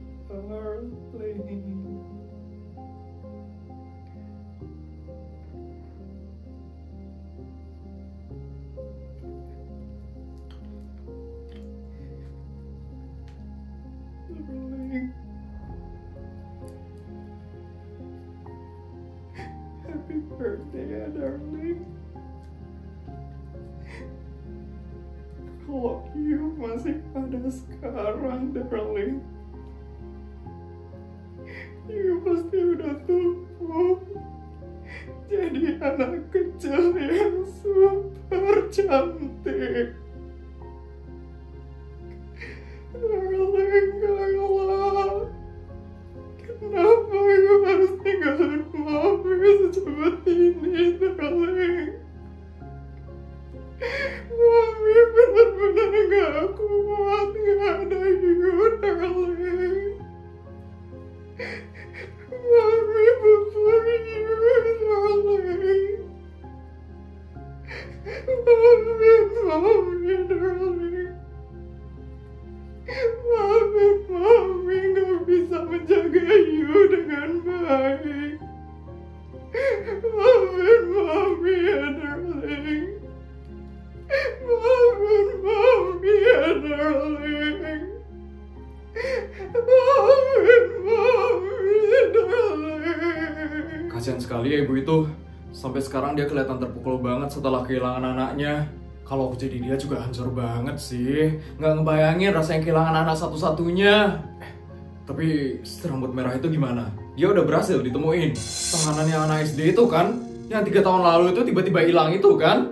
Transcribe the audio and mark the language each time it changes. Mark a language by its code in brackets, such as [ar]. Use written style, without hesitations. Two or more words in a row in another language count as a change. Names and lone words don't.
[en] darling. Darling. Happy birthday [id] ya darling. Kalau you masih ada sekarang darling, you pasti udah tumbuh jadi anak kecil yang super cantik. Darling, Kayla, kenapa you harus tinggalin mami secepat ini, darling? Mami benar-benar gak kuat gak ada you, darling. Mami butuh you, darling. Mami, darling. Mami gak bisa menjaga you dengan baik. Mami ya, darling. Mami ya, darling. Mami, darling. Kasian sekali ya ibu itu. Sampai sekarang dia kelihatan terpukul banget setelah kehilangan anaknya. Kalau aku jadi dia juga hancur banget sih. Nggak ngebayangin rasanya kehilangan anak satu-satunya. Tapi si rambut merah itu gimana? Dia udah berhasil ditemuin. Tahanannya anak SD itu kan? Yang 3 tahun lalu itu tiba-tiba hilang itu kan?